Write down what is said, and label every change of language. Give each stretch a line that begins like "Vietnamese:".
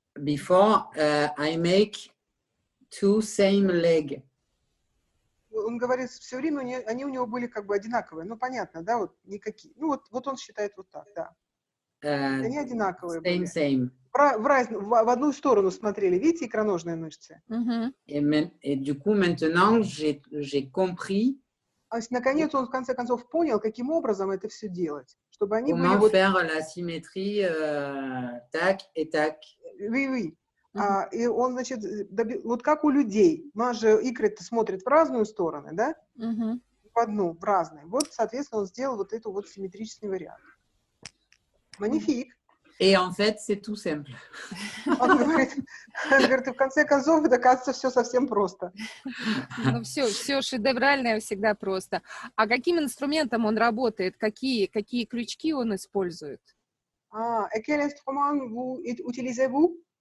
English: Before I make two same leg.
Russian: Он говорит, все время они у него были как бы одинаковые. Ну, понятно, да, вот никакие. Ну, вот он считает вот так, да. Они одинаковые были.
English: Same.
Russian: В одну сторону смотрели, видите, икроножные мышцы?
French: Et du coup, maintenant, j'ai compris
Russian: Наконец он, в конце концов, понял, каким образом это все делать. Чтобы они были
French: comment
Russian: вот...
French: faire la symétrie tac et tac. Oui.
Russian: И он, значит, вот как у людей. У нас же икры-то смотрят в разные стороны, да? В одну, в разные. Вот, соответственно, он сделал вот эту вот симметричный вариант.
French: Магнифик. Et en fait, c'est tout simple.
Russian: Он говорит, и в конце концов, это, кажется, все совсем просто. Ну, все шедевральное всегда просто. А каким инструментом он работает? Какие крючки он использует?
French: Quel instrument vous utilisez-vous?